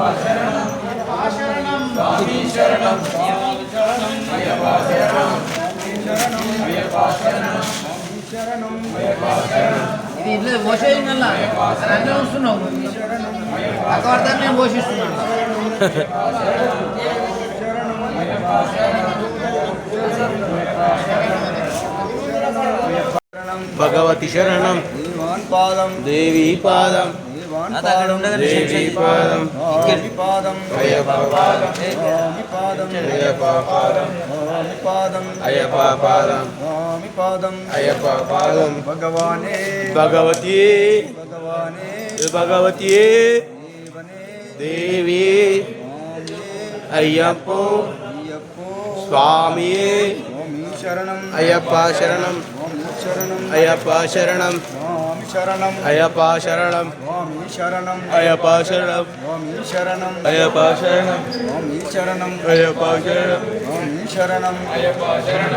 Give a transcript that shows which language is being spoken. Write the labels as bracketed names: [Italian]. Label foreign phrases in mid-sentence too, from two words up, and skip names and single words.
[Malayalam] ശരണം സ്വാമി ശരണം അയ്യപ്പാ ശരണം അയ്യപ്പാ ശരണം അയ്യപ്പാ ശരണം [Telugu] ఇది ఇట్లా పోషేయాల అన్నీ వస్తున్నావు అక్కడ నేను పోషిస్తున్నాను [Malayalam] ഭഗവതി ശരണം पादं ദേവി പാദം ദേവി പാദം पादं അയ്യപ്പാ പാദം पादं അയ്യപ്പാ പാദം पादं അയ്യപ്പാ പാദം पादं അയ്യപ്പാ പാദം भगवाने भगवती भगवाने ഭഗവതി ദേവി അയ്യപ്പോ സ്വാമി शरणं അയ്യപ്പാ ശരണം शरणं അയ്യപ്പാ ശരണം शरणं അയ്യപ്പാ ശരണം शरणं അയ്യപ്പാ ശരണം शरणं അയ്യപ്പാ ശരണം शरणं അയ്യപ്പാ ശരണം शरणं അയ്യപ്പാ ശരണം